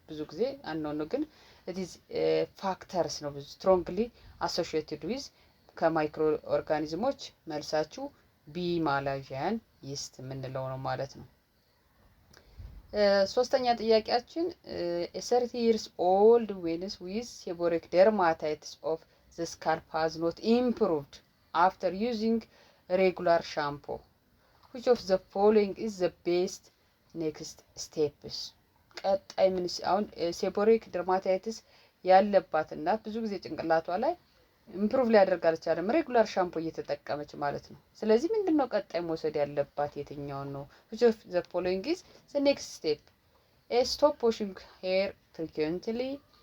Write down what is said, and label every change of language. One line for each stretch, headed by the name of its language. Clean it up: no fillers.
Amharic: ጊዜ አንነው ነው ግን
English: it is
Amharic: ፋክተርስ ነው ብዙ ስትሮንግሊ አሶሺየትድ ዊዝ ከማይክሮ ኦርጋኒዝሞች መልሳችሁ ቢ ማላዥያን ይስት የምንለው ነው ማለት ነው። ሶስተኛ ጥያቄያችን
English: 30 years old woman with seborrheic dermatitis of the scalp has not improved after using regular shampoo. Which of the following is the best next steps?
Amharic: ቀጣይ ምን አሁን ሴቦሪክ ደርማታይትስ ያለባት እናት ብዙ ጊዜ ጭንቅላቷ ላይ ኢምፕሩቭ ሊያደርግ አልቻለም ሬጉላር ሻምፖ እየተጠቀመች ማለት ነው። ስለዚህ ምንድነው ቀጣይ መውሰድ ያለባት የትኛውን ነው?
English: which of the following is the next step? A, stop washing hair frequently.